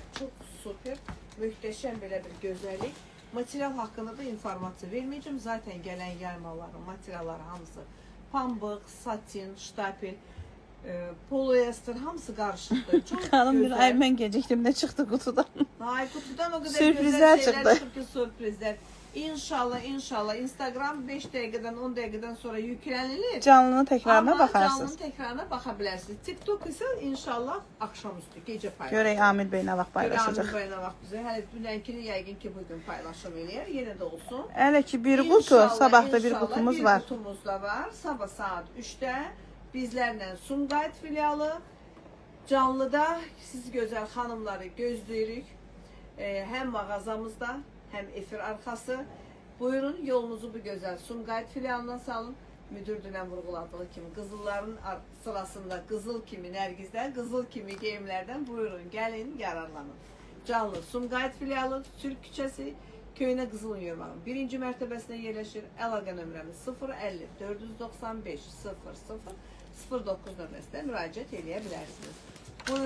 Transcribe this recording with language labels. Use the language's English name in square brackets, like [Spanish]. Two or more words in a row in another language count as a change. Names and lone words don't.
[Azerbaijani] Çox super, möhtəşəm belə bir gözəllik. Material haqqında da informasiya verməyəcəm. Zaten gələn yaymaların materialları hamısı pambıq, satin, ştapel, polyester hamısı qarışıqdır. Çox Xanım bir ay gözəl. mən gecikdim də çıxdı qutudan. [Turkish] Ay kutudan o kadar Sürprizler güzel şeyler çıktı. çıktı ki sürprizler. [Azerbaijani] İnşallah Instagram 5 dəqiqədən 10 dəqiqədən sonra yüklenilir. Canlının təkrarına [Turkish] Ama [Azerbaijani] baxarsınız. [Turkish] canlının tekrarına bakabilirsiniz. TikTok ise inşallah akşamüstü gece paylaşır. [Azerbaijani] Görək Amil bəy nə vaxt paylaşacaq. [Turkish] Görək bayana bak bize. [Azerbaijani] Hele dünkini yəqin ki bugün paylaşım eləyər. Yenə də olsun. Hələ ki bir qutu, İnşallah, sabah da bir inşallah qutumuz bir var. qutumuz da var. [Turkish] Sabah saat 3'te bizlerle Sumqayıt filialı canlıda siz güzel hanımları gözləyirik. Hem mağazamızda hem efir arkası. Buyurun yolunuzu bu güzel Sumqayıt filialına salın. [Azerbaijani] Müdür dünən vurguladığı kimi qızılların sırasında qızıl kimi Nərgizdən, qızıl kimi geyimlərdən buyurun gəlin yararlanın. Canlı Sumqayıt filialı Türk küçəsi Köynə Qızıl Yurmanın 1-ci mərtəbəsində yerləşir. Əlaqə nömrəmiz 050 495 00 09 nömrəsində müraciət eləyə bilərsiniz.